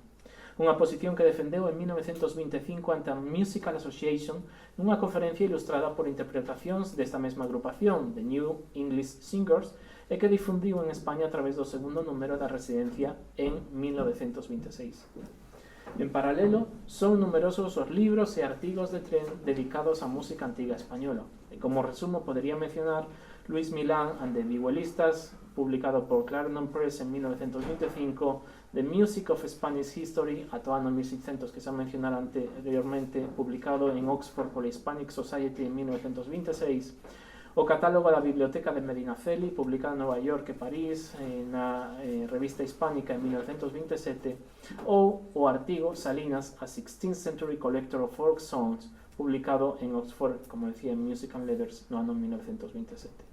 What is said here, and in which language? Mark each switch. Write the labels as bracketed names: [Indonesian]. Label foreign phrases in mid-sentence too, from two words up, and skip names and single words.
[Galician] Unha posición que defendeu en 1925 ante a Musical Association nunha conferencia ilustrada por interpretacións desta mesma agrupación, The New English Singers, e que difundiu en España a través do segundo número da Residencia en 1926. En paralelo, son numerosos os libros e artigos de Tren dedicados á música antiga española. E como resumo, podería mencionar Luis Milán and the Vihuelistas, publicado por Clarendon Press en 1925, The Music of Spanish History, ata o ano 1600, que se mencionara anteriormente, publicado en Oxford pola Hispanic Society en 1926, o catálogo da Biblioteca de Medinaceli, publicado en Nova York e París, na Revista Hispánica en 1927, ou o artigo Salinas, a 16th Century Collector of Folk Songs, publicado en Oxford, como decía, en Music and Letters, no ano 1927.